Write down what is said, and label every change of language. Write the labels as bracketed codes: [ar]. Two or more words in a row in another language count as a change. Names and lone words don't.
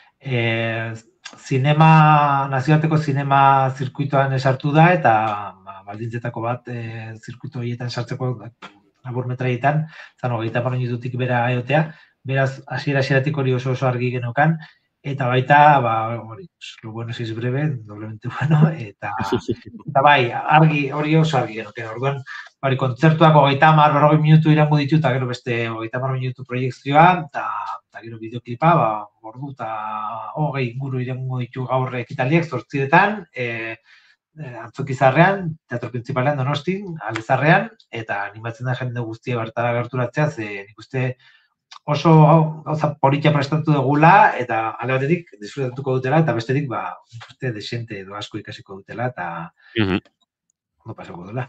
[eu] nazioarteko zinema zirkuitoan esartu da, eta baldintzetako bat zirkuito horietan sartzeko labur metraietan, zan 30 minututik bera egotea, beraz, hasieratik hori oso argi genokan, eta baita, [es] lo bueno si es breve, doblemente bueno, [eu] eta bai, hori oso argi genoken. Orduan, kontzertuak 30-40 minutu irango ditu, eta gero beste 30 minutu proiektzioa, eta gero bideoklipa, ordu eta 20 inguru irango ditu gaur ekitaliek, 8etan, Antzokizarrean, Teatro Principalean Donostin, Alezarrean, eta animatzen da jende guztia bertara gerturatzea, nik uste oso gauza politia prestatu dugula, eta alde batetik disfrutatuko dutela, eta bestetik, desente edo asko ikasiko dutela, eta ondo pasako dela.